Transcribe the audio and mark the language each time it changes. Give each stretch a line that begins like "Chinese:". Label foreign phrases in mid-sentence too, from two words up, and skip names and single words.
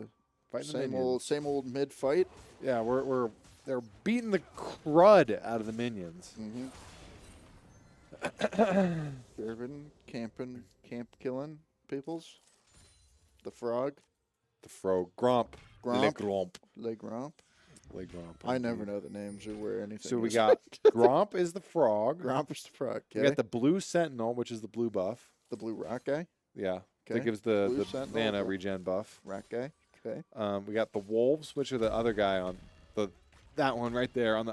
English: fighting same old mid fight. Yeah, they're beating the crud out of the minions. Mm-hmm. Jarvan camp killing peoples. The frog. The frog. Gromp. Gromp. Le Gromp. Le Gromp. Le Gromp. I never know the names or where anything So we is. got Gromp is the frog. Gromp is the frog. Okay. We got the blue sentinel, which is the blue buff. The blue rock guy. Yeah. Okay. That gives the Sentinel, mana regen buff. Rock guy. Okay. We got the wolves, which are the other guy on that one right there on the